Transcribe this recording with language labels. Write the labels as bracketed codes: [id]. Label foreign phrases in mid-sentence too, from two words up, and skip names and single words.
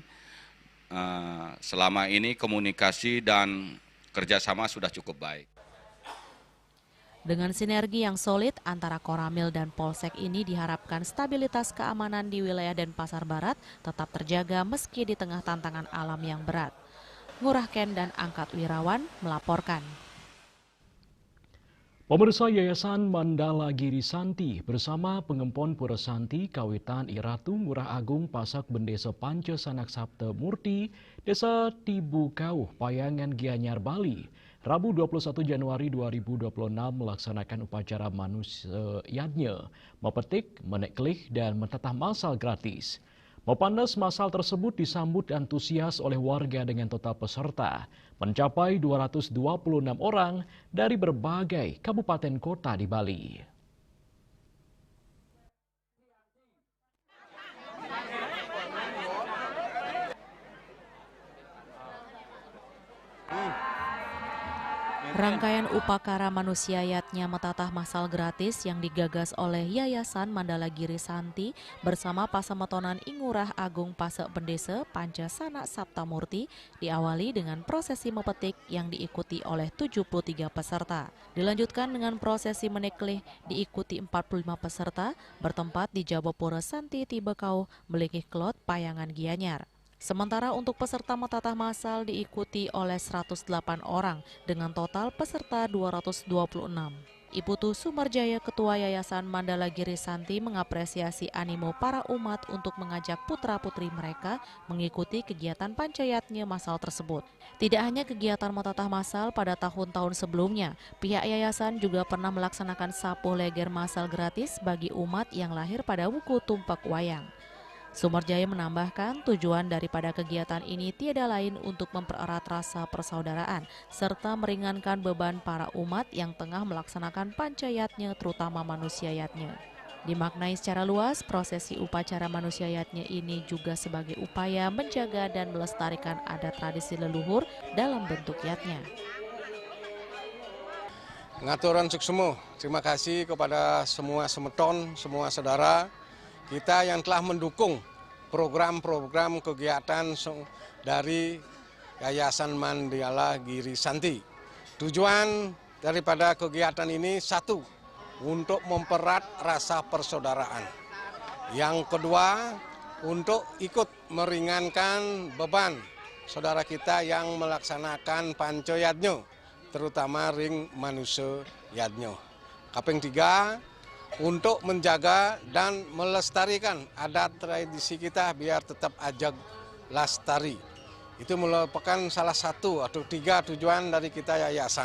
[id] Selama ini komunikasi dan kerjasama sudah cukup baik. Dengan sinergi yang solid antara Koramil dan Polsek ini diharapkan stabilitas keamanan di wilayah Denpasar Barat tetap terjaga meski di tengah tantangan alam yang berat. Ngurah Ken dan Angkat Wirawan melaporkan. Pemirsa, Yayasan Mandala Giri Santi bersama Pengempon Pura Santi Kawitan Iratu Ngurah Agung Pasak Bendesa Panca Sanak Sabta Murti Desa Tibukau Payangan Gianyar Bali Rabu 21 Januari 2026 melaksanakan upacara manusianya mepetik, meneklih dan mentatah masal gratis. Mepandas masal tersebut disambut antusias oleh warga dengan total peserta mencapai 226 orang dari berbagai kabupaten kota di Bali. Rangkaian upacara manusiayatnya metatah masal gratis yang digagas oleh Yayasan Mandala Giri Santi bersama Pasametonan Ingurah Agung Pasek Bendesa Panca Sanak Sabta Murti diawali dengan prosesi mepetik yang diikuti oleh 73 peserta. Dilanjutkan dengan prosesi meneklih diikuti 45 peserta bertempat di Jabapura Santi Tibekau Melikih Klot Payangan Gianyar. Sementara untuk peserta metatah masal diikuti oleh 108 orang dengan total peserta 226. Iputu Sumarjaya, Ketua Yayasan Mandala Giri Santi mengapresiasi animo para umat untuk mengajak putra-putri mereka mengikuti kegiatan pancayatnya masal tersebut. Tidak hanya kegiatan metatah masal pada tahun-tahun sebelumnya, pihak yayasan juga pernah melaksanakan sapu leger masal gratis bagi umat yang lahir pada wuku tumpak wayang. Sumarjaya menambahkan tujuan daripada kegiatan ini tiada lain untuk mempererat rasa persaudaraan serta meringankan beban para umat yang tengah melaksanakan pancayatnya terutama manusiayatnya. Dimaknai secara luas, prosesi upacara manusiayatnya ini juga sebagai upaya menjaga dan melestarikan adat tradisi leluhur dalam bentuk yatnya. [ban] Ngaturan suksemo, [id] terima kasih kepada semua semeton, semua saudara kita yang telah mendukung program-program kegiatan dari Yayasan Mandala Giri Santi. Tujuan daripada kegiatan ini satu, untuk mempererat rasa persaudaraan. Yang kedua, untuk ikut meringankan beban saudara kita yang melaksanakan pancoyatnyo, terutama ring manusia yadnyo. [ban] Kaping tiga, [id] untuk menjaga dan melestarikan adat tradisi kita biar tetap ajak lestari. Itu merupakan salah satu atau tiga tujuan dari kita yayasan.